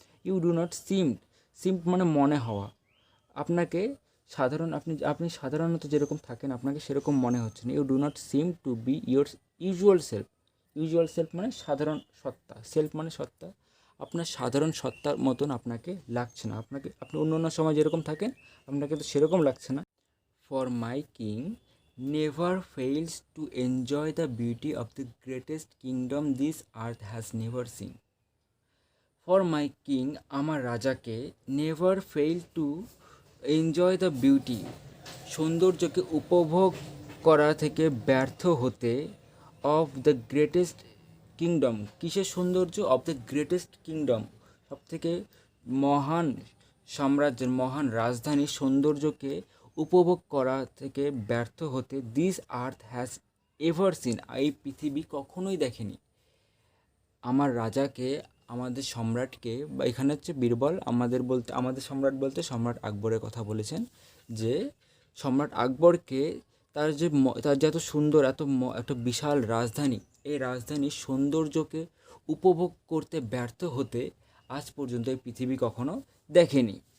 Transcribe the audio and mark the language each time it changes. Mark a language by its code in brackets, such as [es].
[en] you do not seem [bn] মানে মনে হওয়া, আপনাকে আপনি সাধারণত যেরকম থাকেন আপনাকে সেরকম মনে হচ্ছে না। [en] you do not seem to be your usual self [bn] মানে সাধারণ সত্তা, সেলফ মানে সত্তা, আপনার সাধারণ সত্তার মতন আপনাকে লাগছে না, আপনি অন্য সময় যেরকম থাকেন আপনাকে তো সেরকম লাগছে না। [en] For my king never fails to enjoy the beauty of the greatest kingdom this earth has never seen. For my king [bn] আমার রাজাকে [en] never fail to enjoy the beauty [bn] সৌন্দর্যকে উপভোগ করা থেকে ব্যর্থ হতে, [en] of the greatest kingdom [bn] কিসের সৌন্দর্য? [en] of the greatest kingdom [bn] সব থেকে মহান সাম্রাজ্যের, মহান রাজধানীর সৌন্দর্যকে উপভোগ করা থেকে ব্যর্থ হতে, [en] this earth has ever seen [bn] এই পৃথিবী কখনোই দেখেনি। আমার রাজাকে, আমাদের সম্রাটকে, বা এখানে হচ্ছে বীরবল, আমাদের সম্রাট বলতে সম্রাট আকবরের কথা বলেছেন, যে সম্রাট আকবরকে তার যে এত সুন্দর, এত বিশাল রাজধানী, এই রাজধানীর সৌন্দর্যকে উপভোগ করতে ব্যর্থ হতে আজ পর্যন্ত এই পৃথিবী কখনো দেখেনি।